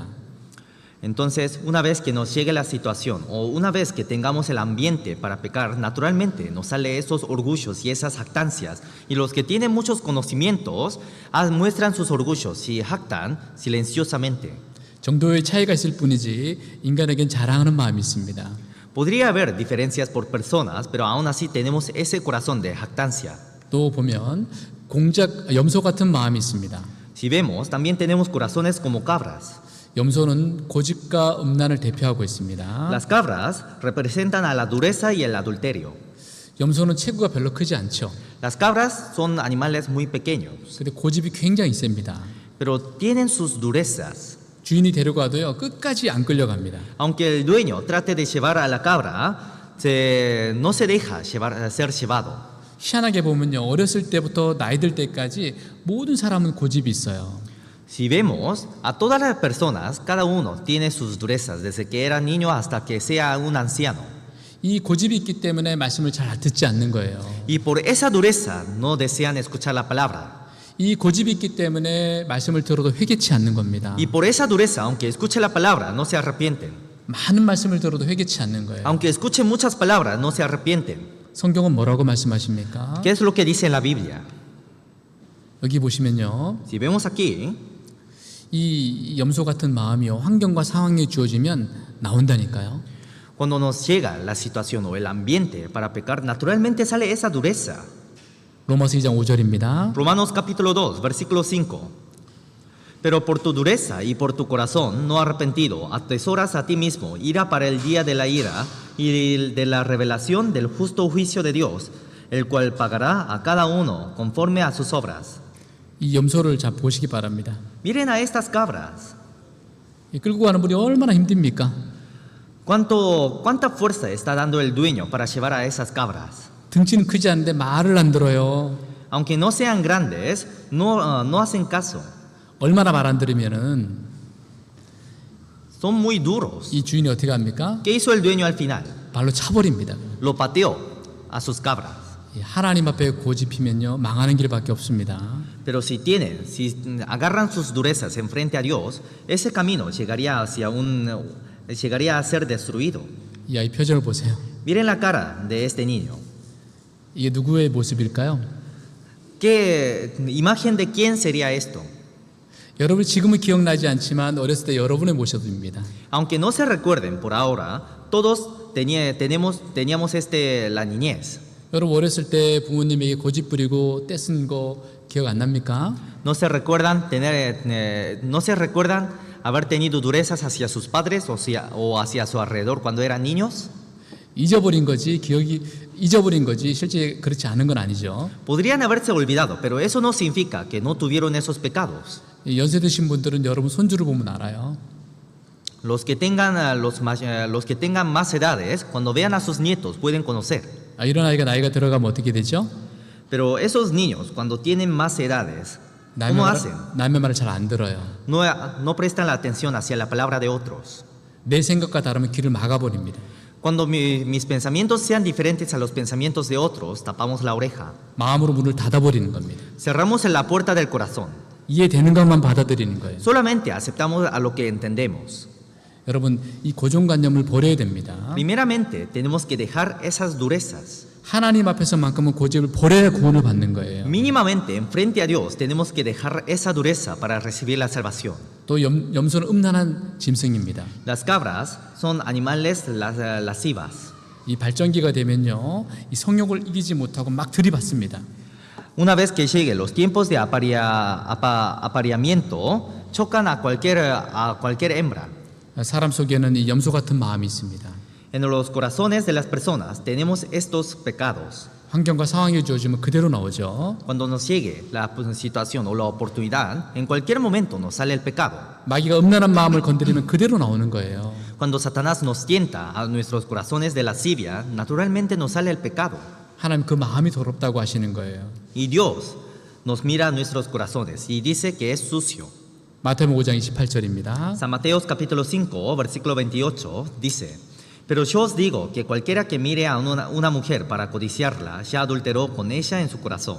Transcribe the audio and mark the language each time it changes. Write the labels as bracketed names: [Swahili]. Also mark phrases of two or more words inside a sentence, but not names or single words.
[Spanish] Entonces, una vez que nos llegue la situación o una vez que tengamos el ambiente para pecar, naturalmente nos sale esos orgullos y esas jactancias. Y los que tienen muchos conocimientos muestran sus orgullos y jactan silenciosamente. [Korean] 정도의 차이가 있을 뿐이지 인간에겐 자랑하는 마음이 있습니다. [Spanish] Podría haber diferencias por personas, pero aún así tenemos ese corazón de jactancia. [Korean] 또 보면 염소 같은 마음이 있습니다. [Spanish] Si vemos, también tenemos corazones como cabras. [Korean] 염소는 고집과 음란을 대표하고 있습니다. [Spanish] Las cabras representan a la dureza y el adulterio. [Korean] 염소는 체구가 별로 크지 않죠. [Spanish] Las cabras son animales muy pequeños, [Korean] 근데 고집이 굉장히 셉니다. [Spanish] pero tienen sus durezas. [Korean] 주인이 데려가도요 끝까지 안 끌려갑니다. [Spanish] Aunque el dueño trate de llevar a la cabra, no se deja ser llevado. [Korean] 희한하게 보면요 어렸을 때부터 나이 들 때까지 모든 사람은 고집이 있어요. [Spanish] Si vemos, a todas las personas, cada uno tiene sus durezas, desde que era niño hasta que sea un anciano. [Korean] 이 고집이 있기 때문에 말씀을 잘 듣지 않는 거예요. [Spanish] Y por esa dureza no desean escuchar la palabra. [Korean] 이 고집이 있기 때문에 말씀을 들어도 회개치 않는 겁니다. [Spanish] Y por esa dureza, aunque escuche la palabra, no se arrepienten. [Korean] 많은 말씀을 들어도 회개치 않는 거예요. [Spanish] Aunque escuchen muchas palabras, no se arrepienten. [Korean] 성경은 뭐라고 말씀하십니까? [Spanish] ¿Qué es lo que dice en la Biblia? [Korean] 여기 보시면요. [Spanish] Si vemos aquí, [Korean] 이 염소 같은 마음이요 환경과 상황이 주어지면 나온다니까요. [Spanish] cuando nos llega la situación o el ambiente para pecar, naturalmente sale esa dureza. [Korean] 로마서 2장 5절입니다. [Spanish] Romanos capítulo 2, versículo 5. Pero por tu dureza y por tu corazón no arrepentido, atesoras a ti mismo ira para el día de la ira y de la revelación del justo juicio de Dios, el cual pagará a cada uno conforme a sus obras. [Korean] 이 염소를 잘 보시기 바랍니다. [Spanish] Miren a estas cabras. [Korean] 이 끌고 가는 분이 얼마나 힘듭니까? [Spanish] ¿Cuánta fuerza está dando el dueño para llevar a esas cabras? [Korean] 등치는 크지 않은데 말을 안 들어요. [Spanish] Aunque no sean grandes, no hacen caso. [Korean] 얼마나 말 안 들으면은 [Spanish] Son muy duros. [Korean] 이 주인이 어떻게 합니까? [Spanish] ¿Qué hizo el dueño al final? [Korean] 발로 차버립니다. [Spanish] Lo pateó a sus cabras. [Korean] 이 하나님 앞에 고집히면요 망하는 길밖에 없습니다. [Spanish] Pero si agarran sus durezas enfrente a Dios, ese camino llegaría a ser destruido. [Korean] 이 아이 표정을 보세요. [Spanish] Miren la cara de este niño. [Korean] 이게 누구의 모습일까요? [Spanish] ¿Qué imagen de quién sería esto? [Korean] 여러분 지금은 기억나지 않지만 어렸을 때 여러분의 모습입니다. [Spanish] Aunque no se recuerden por ahora, todos teníamos la niñez. [Korean] 여러분 어렸을 때 부모님에게 고집 부리고 떼쓴 거 기억 안 납니까? [Spanish] No se recuerdan haber tenido durezas hacia sus padres o hacia su alrededor cuando eran niños. [Korean] 잊어버린 거지 실제 그렇지 않은 건 아니죠. [Spanish] Podrían haberse olvidado, pero eso no significa que no tuvieron esos pecados. [Korean] 연세 드신 분들은 여러분 손주를 보면 알아요. [Spanish] Los que tengan más edades, cuando vean a sus nietos, pueden conocer. [Korean] 이런 아이가 나이가 들어가면 어떻게 되죠? [Spanish] Pero esos niños, cuando tienen más edades, ¿cómo hacen? [Korean] 남의 말을 잘 안 들어요. [Spanish] No prestan la atención hacia la palabra de otros. [Korean] 내 생각과 다르면 귀를 막아버립니다. [Spanish] Cuando mis pensamientos sean diferentes a los pensamientos de otros, tapamos la oreja. [Korean] 마음으로 문을 닫아버리는 겁니다. [Spanish] Cerramos la puerta del corazón. [Korean] 이해되는 것만 받아들이는 거예요. [Spanish] Solamente aceptamos a lo que entendemos. [Korean] 여러분, 이 고정관념을 버려야 됩니다. [Spanish] Primeramente, tenemos que dejar esas durezas. [Korean] 하나님 앞에서만큼은 고집을 버려야 구원을 받는 거예요. [Spanish] Mínimamente, enfrente a Dios, tenemos que dejar esa dureza para recibir la salvación. [Korean] 또 염소는 음란한 짐승입니다. [Spanish] Las cabras son animales lascivas. [Korean] 이 발전기가 되면요, 이 성욕을 이기지 못하고 막 들이받습니다. [Spanish] Una vez que lleguen los tiempos de apareamiento, chocan a cualquier hembra. [Korean] 사람 속에는 이 염소 같은 마음이 있습니다. [Spanish] En los corazones de las personas tenemos estos pecados. [Korean] 환경과 상황이 주어지면 그대로 나오죠. [Spanish] Cuando nos llegue la situación o la oportunidad, en cualquier momento nos sale el pecado. [Korean] 마귀가 음란한 마음을 건드리면 그대로 나오는 거예요. [Spanish] Cuando Satanás nos tienta a nuestros corazones de lascivia, naturalmente nos sale el pecado. [Korean] 하나님 그 마음이 더럽다고 하시는 거예요. [Spanish] Y Dios nos mira a nuestros corazones y dice que es sucio. [Korean] 마태복음 5장 28절입니다. [Spanish] San Mateo capítulo 5, versículo 28 dice: Pero yo os digo que cualquiera que mire a una mujer para codiciarla, ya adulteró con ella en su corazón.